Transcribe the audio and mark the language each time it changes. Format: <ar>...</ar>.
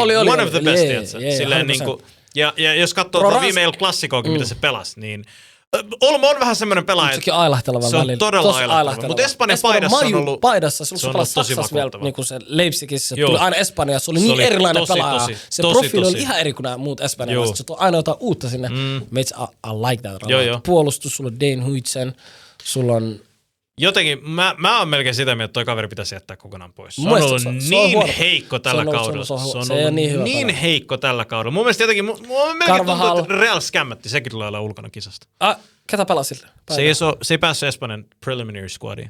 <en>One of the best,</en> <fi>silleen niinku, ja jos katsoo viime El Clasicoakin, mitä se pelasi, niin Olmo on vähän semmoinen pelaaja, sekin ailahteleva välillä. Se on todella ailahteleva. Mutta Espanjan paidassa on ollut paidassa, se pelasi Saksassa vielä, niin kuin se Leipzigissä, se tuli aina Espanjassa, se oli niin erilainen pelaaja. Se profiili oli ihan eri kuin nämä muut espanjalaiset. Se tuo aina jotain uutta sinne.</fi> <en>I like that.</en> <fi>Puolustus, sulla on Dane Huijsen, sulla on... Jotenkin, mä oon melkein sitä mieltä, että toi kaveri pitäisi jättää kokonaan pois. Se on ollut niin heikko tällä kaudella. Se on ollut niin heikko tällä kaudella. Mun mielestä jotenkin, mun melkein tuntuu, että Real skämmätti. Sekin tulee olla ulkona kisasta. Ketä pelasi sille? Se ei päässyt Espanjan preliminary squadiin.</fi>